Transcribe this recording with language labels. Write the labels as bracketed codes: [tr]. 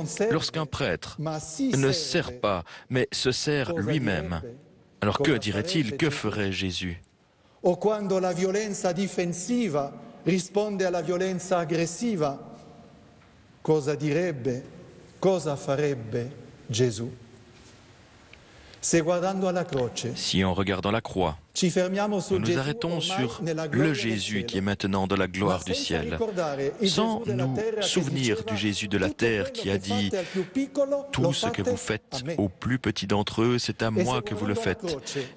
[fr] Lorsqu'un prêtre ne sert pas, mais se sert lui-même, alors que dirait-il? Que ferait Jésus? [it] O quando la violenza difensiva risponde alla violenza aggressiva, cosa direbbe, cosa farebbe Gesù? [fr] Si en regardant la croix, nous nous arrêtons sur le Jésus qui est maintenant dans la gloire du ciel, sans nous souvenir du Jésus de la terre qui a dit « Tout ce que vous faites au plus petit d'entre eux, c'est à moi que vous le faites ».